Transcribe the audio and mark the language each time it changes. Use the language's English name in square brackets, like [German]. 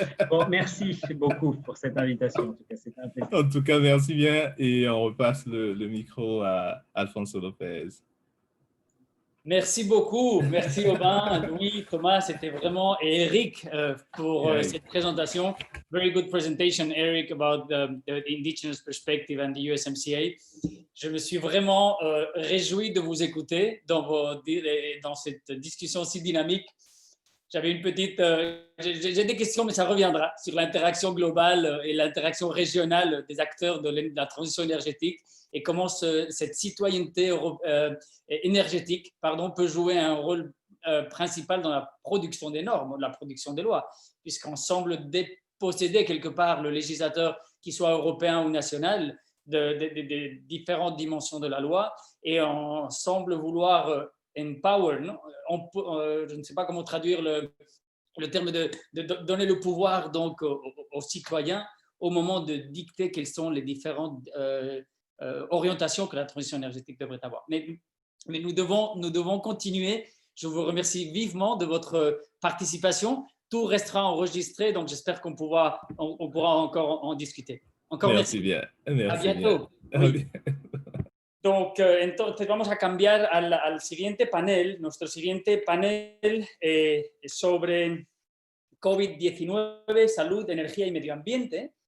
[French] Bon, merci beaucoup pour cette invitation. En tout cas, c'était un plaisir. En tout cas, merci bien. Et on repasse le micro à Alfonso Lopez. Merci beaucoup. Merci Aubin, Louis, Thomas. C'était vraiment, et Eric pour cette présentation. [English] Very good presentation, Eric, about the indigenous perspective and the USMCA. [French] Je me suis vraiment réjoui de vous écouter dans cette discussion si dynamique. J'avais une petite… j'ai des questions, mais ça reviendra, sur l'interaction globale et l'interaction régionale des acteurs de la transition énergétique et comment cette citoyenneté énergétique peut jouer un rôle principal dans la production des normes, la production des lois, puisqu'on semble posséder quelque part le législateur, qu'il soit européen ou national, de différentes dimensions de la loi et on semble vouloir empower, non? Je ne sais pas comment traduire le terme de donner le pouvoir donc aux citoyens au moment de dicter quelles sont les différentes orientations que la transition énergétique devrait avoir. Mais nous devons continuer. Je vous remercie vivement de votre participation. Tout restera enregistré, donc j'espère qu'on pourra encore en discuter. Encore merci. Bien. Merci à bientôt. bien. Oui. [Spanish] Donc, entonces vamos a cambiar al siguiente panel. Nuestro siguiente panel sobre COVID-19, salud, energía y medio ambiente.